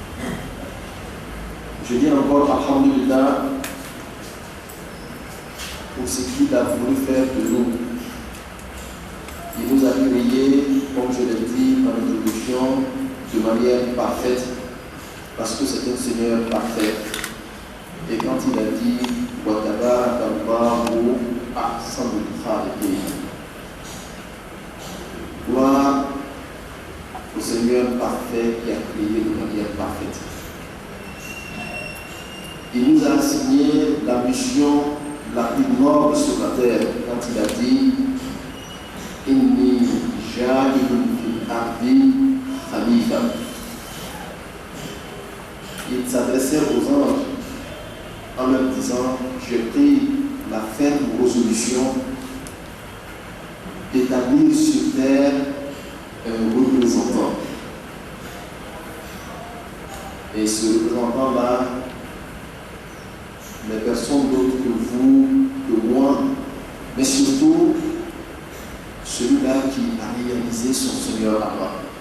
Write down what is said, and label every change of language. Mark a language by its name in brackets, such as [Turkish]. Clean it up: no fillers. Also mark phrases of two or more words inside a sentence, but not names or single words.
[French] Je dis encore alhamdulillah pour ce qu'il a voulu faire de nous. Il nous a créés, comme je l'ai dit en introduction, de manière parfaite, parce que c'est un Seigneur parfait. Et quand il a dit « [Arabic] وتبارك الله أحسن الخالقين [French] » gloire au Seigneur parfait qui a créé de manière parfaite. Il nous a assigné la mission la plus noble sur la terre quand il a dit « [Arabic] إني جاعل في الأرض خليفة ». [French] Il s'adressait aux anges en leur disant « J'ai pris la ferme résolution d'établir sur terre un représentant. » Et ce représentant-là n'est personne d'autre que vous, que moi, mais surtout celui-là qui a réalisé son Seigneur là-bas.